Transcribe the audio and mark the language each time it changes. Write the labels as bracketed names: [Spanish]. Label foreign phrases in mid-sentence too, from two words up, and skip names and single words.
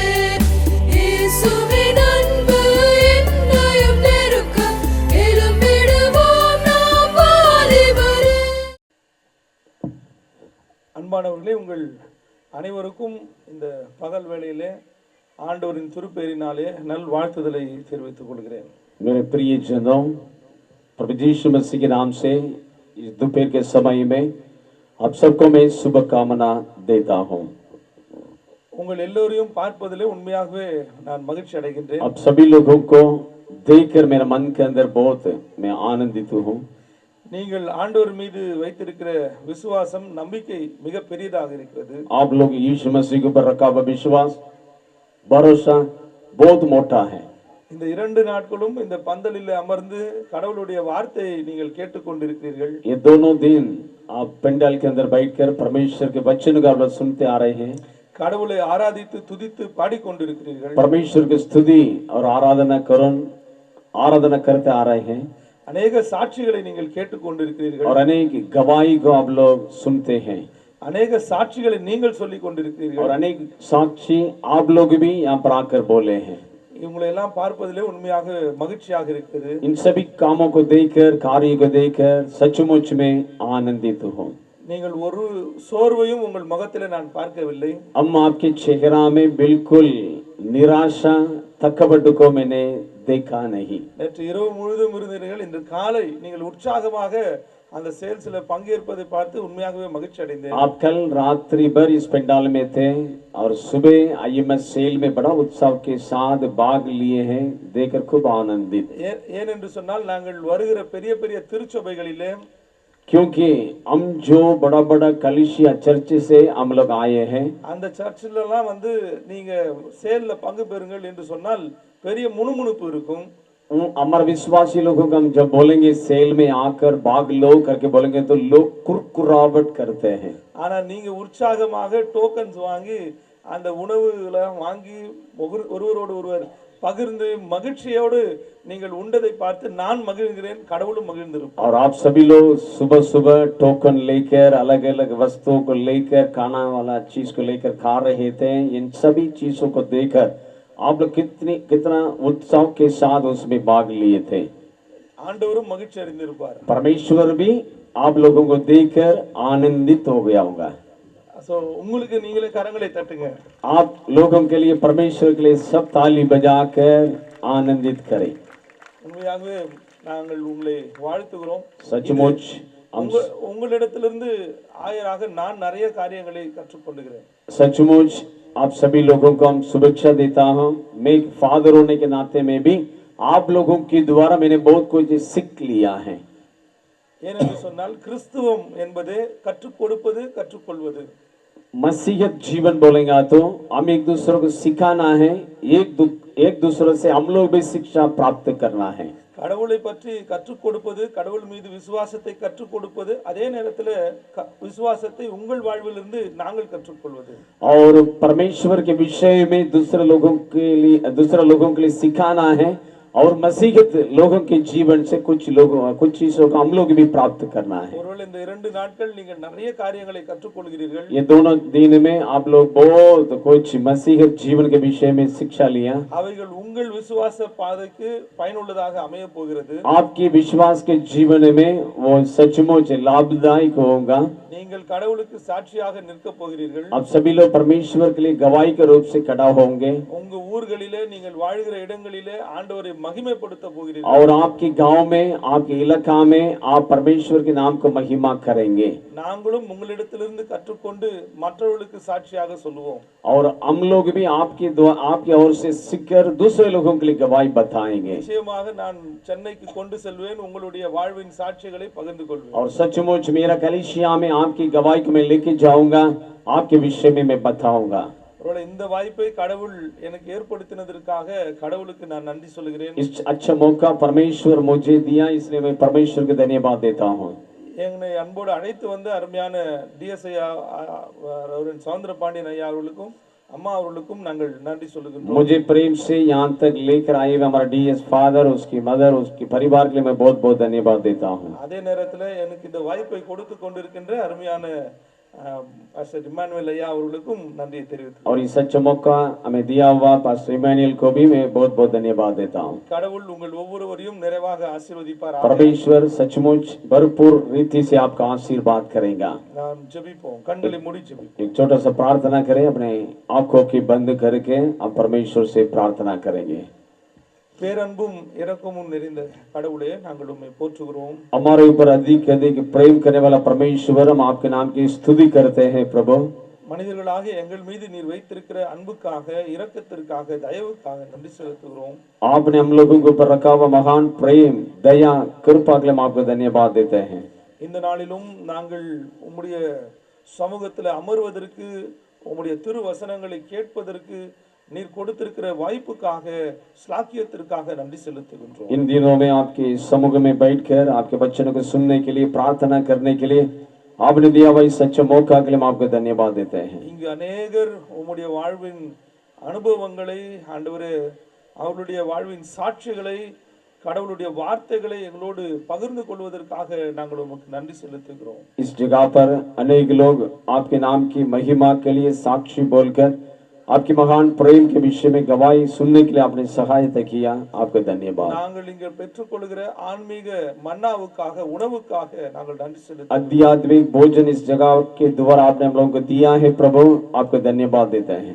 [Tamil] இயேசுவின் அன்பு என்னையும் நெருக்க எழும்பிடுவோம் நாம் வாலிபரே. அன்பானவர்களே, உங்கள் அனைவருக்கும் இந்த பகல் வேளையிலே ஆண்டவரின் திருப்பெயரினாலே நல் வாழ்த்துதலை தெரிவித்துக் கொள்கிறேன். [Hindi] मेरे प्रिय जनों, प्रभु यीशु मसीह के नाम से इस दोपहर के समय में आप सबको मैं शुभकामना देता हूं. [Tamil] உங்கள் எல்லோரையும் பார்ப்பதிலே உண்மையாகவே நான் மகிழ்ச்சி அடைகின்றேன். [Hindi] आप सभी लोगों को देखकर मेरा मन के अंदर बहुत मैं आनंदित हूं. [Tamil] நீங்கள் ஆண்டவர் மீது வைத்திருக்கிற விசுவாசம் நம்பிக்கை மிக பெரியதாக இருக்கிறது. [Hindi] आप लोग यीशु मसीह के ऊपर रखा हुआ विश्वास भरोसा बहुत मोटा है. [Tamil] இந்த 2 நாட்களும் இந்த பந்தலில் அமர்ந்து கடவுளுடைய வார்த்தையை நீங்கள் கேட்டுக்கொண்டிருக்கிறீர்கள். [Hindi] ये दोनों दिन आप पंडाल के अंदर बैठकर परमेश्वर के वचन का आप सुनते आ रहे हैं. [Tamil] கடவுளை ஆராதித்து துதித்து பாடிக்கொண்டிருக்கிறீர்கள். [Hindi] परमेश्वर की स्तुति और आराधना करते आ रहे हैं. [Tamil] अनेक சாட்சிகளை நீங்கள் கேட்டுக்கொண்டிருக்கிறீர்கள். [Hindi] और अनेक गवाही को आप लोग सुनते हैं. [Tamil] अनेक சாட்சிகளை நீங்கள் சொல்லிக் கொண்டிருக்கிறீர்கள். [Hindi] और अनेक साक्षी आप लोग भी यहाँ पर आकर बोले हैं. [Tamil] இவங்களை எல்லாம் பார்ப்பதிலே உண்மையாக மகிழ்ச்சியாக இருக்கிறது. [Hindi] इन सभी कामों को देखकर कार्य को देखकर सचमुच में आनंदित हूँ. [Tamil] நீங்கள் ஒரு சோர்வையும் உங்கள் முகத்திலே நான் பார்க்கவில்லை. [Hindi] हम आपके चेहरा में बिल्कुल निराशा थकावट को मैंने देखा नहीं. [Tamil] நேற்று இரவு முழுதும் இருந்தீர்கள். இன்று காலை நீங்கள் உற்சாகமாக அந்த சேல்ஸ்ல பங்கேற்பதை பார்த்து உண்மையாகவே மகிழ்ச்சி அடைந்தேன். [Hindi] आप कल रात्रि भर इस पंडाल में थे और सुबह IMS सेल में बड़ा उत्साह के साथ भाग लिए हैं, देखकर खूब आनंदित. [Tamil] ஏன் என்று சொன்னால் நாங்கள் வருகிற பெரிய பெரிய திருச்சபைகளிலே, [Hindi] क्योंकि हम जो बड़ा बड़ा कलीसिया चर्च से हम लोग आए हैं, [Tamil] அந்த சர்ச்சில எல்லாம் வந்து நீங்க சேல்ல பங்கு பெறுங்கள் என்று சொன்னால் பெரிய முணுமுணுப்பு இருக்கும். [Hindi] हमारे विश्वासी लोगों को हम जब बोलेंगे सेल में आकर भाग लो करके बोलेंगे तो लोग कुरकुरावट करते हैं. [Tamil] ஆனா நீங்க உற்சாகமாக டோக்கன்ஸ் வாங்கி அந்த உணவுகளை வாங்கி ஒருவரோடு ஒருவர் பகிர்ந்து மகிழ்ச்சியோடு நீங்கள் உண்டதை பார்த்து நான் மகிழ்கிறேன், கடவுளும் மகிழ்ந்திருப்பார். [Hindi] और आप सभी लोग सुबह सुबह टोकन लेकर अलग अलग वस्तुओं को लेकर खाना वाला चीज को लेकर खा रहे थे. इन सभी चीजों को देखकर आप लोग कितना उत्साह के साथ उसमें भाग लिए थे. [Tamil] ஆண்டவரும் மகிழ்ச்சி அடைந்திருப்பார். [Hindi] परमेश्वर भी आप लोगों को देखकर आनंदित हो गया होगा. [Tamil] சோ உங்களுக்கு நீங்களே கரங்களை தட்டுங்க. [Hindi] आप लोगों के लिए परमेश्वर के लिए सब ताली बजाकर आनंदित करें. [Tamil] உண்மையாகவே நாங்கள் உங்களை வாழ்த்துகிறோம். [Hindi] सचमुच [Tamil] உங்களிடத்திலிருந்து ஆயராக நான் நிறைய காரியங்களை கற்றுக்கொள்கிறேன். [Hindi] सचमुच आप सभी लोगों को हम शुभेच्छा देता हूँ. मैं एक फादर होने के नाते में भी आप लोगों के द्वारा मैंने बहुत कुछ सीख लिया है. [Tamil] ஏனென்று சொன்னால் கிறிஸ்துவம் என்பது கற்றுக் கொடுப்பது கற்றுக்கொள்வது. [Hindi] मसीहत जीवन बोलेगा तो हम एक दूसरे को सिखाना है, एक दूसरे से हम लोग भी शिक्षा प्राप्त करना है. [Tamil] கடவுளை பற்றி கற்றுக் கொடுப்பது, கடவுள் மீது விசுவாசத்தை கற்றுக் கொடுப்பது, அதே நேரத்தில் விசுவாசத்தை उंगल வாழ்விலிருந்து நாங்கள் கற்றுக்கொள்வது. [Hindi] और परमेश्वर के विषय में दूसरे लोगों के लिए सिखाना है और मसीहत लोगों के जीवन से कुछ चीजों को हम लोग भी प्राप्त करना है. [Tamil] ஒருவேளை இந்த 2 நாட்கள் நீங்கள் நிறைய காரியங்களை கற்றுக்கொள்கிறீர்கள். [Hindi] ये दोनों दिन में आप लोग बहुत कुछ मसीहत जीवन के विषय में शिक्षा लिया. [Tamil] அவைகள் உங்கள் விசுவாச பாதைக்கு பயனுள்ளதாக அமைய போகிறது. [Hindi] आपके विश्वास के जीवन में वो सचमुच लाभदायक होगा. [Tamil] நீங்கள் கடவுளுக்கு சாட்சியாக நிற்க போகிறீர்கள். [Hindi] आप सभी लोग परमेश्वर के लिए गवाही के रूप से खड़ा होंगे. [Tamil] உங்க ஊர்களிலே நீங்கள் வாழ்கிற இடங்களிலே ஆண்டவரை மகிமைப்படுத்த போகிறீர்கள். [Hindi] और आपके गांव में आपके इलाका में आप परमेश्वर के नाम को महिमा करेंगे. [Tamil] நாங்களும் உங்களிடத்திலிருந்து கற்றுக்கொண்டு மற்றவர்களுக்கு சாட்சியாக சொல்லுவோம். [Hindi] और हम लोग भी आपकी ओर से सीखकर दूसरे लोगों के लिए गवाही बताएंगे. [Tamil] நிச்சயமாக நான் சென்னைக்கு கொண்டு செல்வேன், உங்களுடைய வாழ்வின் சாட்சிகளை பகிர்ந்து கொள்வேன். [Hindi] और सचमुच मेरा कलीसिया में आपकी गवाही को मैं लेके जाऊंगा, आपके विषय में मैं बताऊंगा. [Tamil] ஒருவேளை இந்த வாய்ப்பை கடவுள் எனக்கு ஏற்படுத்தினதற்காக கடவுளுக்கு நான் நன்றி சொல்கிறேன். [Hindi] इस अच्छा मौका परमेश्वर मुझे दिया, इसलिए मैं परमेश्वर को धन्यवाद देता हूँ. [Tamil] என்னை அன்போடு அழைத்து வந்த அருமையான டிஎஸ்ஐ ரெவரண்ட் சௌந்தர பாண்டியன் ஐயா அவர்களுக்கும் அம்மா அவர்களுக்கும் நாங்கள் நன்றி சொல்லுகின்றோம். [Hindi] मुझे प्रेम से यहाँ तक लेकर आए हुए हमारा डीएस फादर, उसकी मदर, उसके परिवार के लिए मैं बहुत बहुत धन्यवाद देता हूँ. [Tamil] அதே நேரத்தில் எனக்கு இந்த வாய்ப்பை கொடுத்து கொண்டிருக்கின்ற அருமையான பாஸ்டர் இமானுவேல் ஐயா அவர்களுக்கும் நன்றியை தெரிவித்துக் [Hindi] और ये सच्चा मौका हमें दिया हुआ पास्टर इमानुएल को भी मैं बहुत बहुत धन्यवाद देता हूँ. [Tamil] கடவுள் உங்கள் ஒவ்வொருவரையும் நிறைவாக ஆசீர்வதிப்பார். [Hindi] परमेश्वर सचमुच भरपूर रीति से आपका आशीर्वाद करेगा. [Tamil] நாம் ஜெபிப்போம். கண்களை மூடி ஜெபிப்போம். [Hindi] एक छोटा सा प्रार्थना करें, अपने आंखों की बंद करके आप परमेश्वर से प्रार्थना करेंगे. [Tamil] பேரன்பும் இரக்கமும் நிறைந்த கடவுளே, நாங்கள் உம்மை போற்றுகிறோம். [Hindi] हमारे ऊपर अधिक अधिक प्रेम करने वाला परमेश्वर, हम आपके नाम की स्तुति करते हैं प्रभु. [Tamil] மனிதர்களாக எங்கள் மீது நீர் வைத்திருக்கிற அன்புக்காக, இரக்கத்திற்காக, தயவுக்காக நன்றி செலுத்துகிறோம். [Hindi] आपने हम लोगों के ऊपर रखा हुआ महान प्रेम, दया, कृपा के लिए हम आपको धन्यवाद देते हैं. [Tamil] இந்த நாளிலும் நாங்கள் உம்முடைய சமூகத்தில் அமர்வதற்கு, உம்முடைய திருவசனங்களை கேட்பதற்கு நீர் கொடுத்திருக்கிற வாய்ப்புக்காக, ஸ்லாக்கியத்திற்காக நன்றி செலுத்துகின்றோம். [Hindi] इन दिनों में आपके समूह में बैठकर आपके वचनों को सुनने के लिए, प्रार्थना करने के लिए आपने दिया हुआ इस सच्चे मौका के लिए हम आपको धन्यवाद देते हैं. [Tamil] இங்கு अनेகர் உம்முடைய வாழ்வின் அனுபவங்களை, ஆண்டவரே, அவருடைய வாழ்வின் சாட்சிகளை, கடவுளுடைய வார்த்தைகளை எங்களோடு பகிர்ந்து கொள்வதற்காக நாங்கள் உமக்கு நன்றி செலுத்துகிறோம். [Hindi] इस जगह पर अनेक लोग आपके नाम की महिमा के लिए साक्षी बोलकर आपकी महान प्रेम के विषय में गवाही सुनने के लिए आपने सहायता किया. आपका धन्यवाद. [Tamil] நாங்கள் இங்கே பெற்றுக்கொள்கிற ஆன்மீக மன்னாவுக்காக, உணவுக்காக நாங்கள் நன்றி செலுத்துகிறோம். [Hindi] आध्यात्मिक भोजन इस जगह के द्वारा आपने हम लोगों को दिया है प्रभु, आपको धन्यवाद देते हैं.